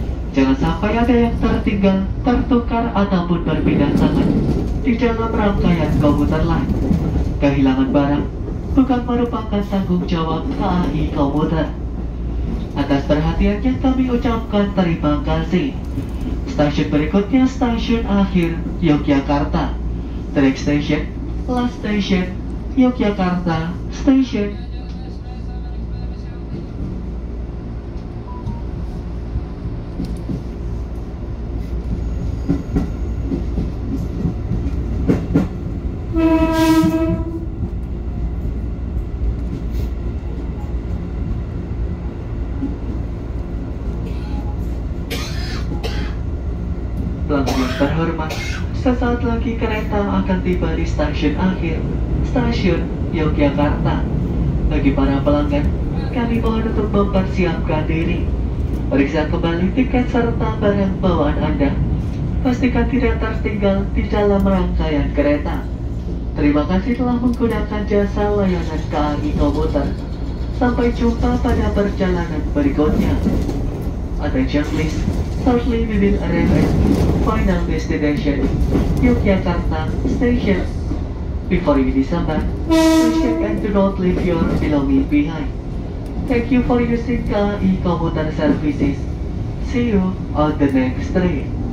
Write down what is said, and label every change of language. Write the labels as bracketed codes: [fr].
[id] Jangan sampai ada yang tertinggal, tertukar, ataupun berpindah tangan di dalam rangkaian komuter lain. Kehilangan barang bukan merupakan tanggung jawab KAI Komuter. Atas perhatiannya kami ucapkan terima kasih. Stasiun berikutnya stasiun akhir Yogyakarta. [en] The next station, last station, Yogyakarta Station. [id] Pelanggan yang terhormat, sesaat lagi kereta akan tiba di stasiun akhir, stasiun Yogyakarta. Bagi para pelanggan, kami mohon untuk mempersiapkan diri. Periksa kembali tiket serta barang bawaan Anda. Pastikan tidak tertinggal di dalam rangkaian kereta. Terima kasih telah menggunakan jasa layanan KAI Komuter. Sampai jumpa pada perjalanan berikutnya. [en] Attention please, shortly we will arrive at final destination, Yogyakarta Station. Before you disembark, please check and do not leave your belongings behind. Thank you for using KAI Komuter Services. See you on the next train.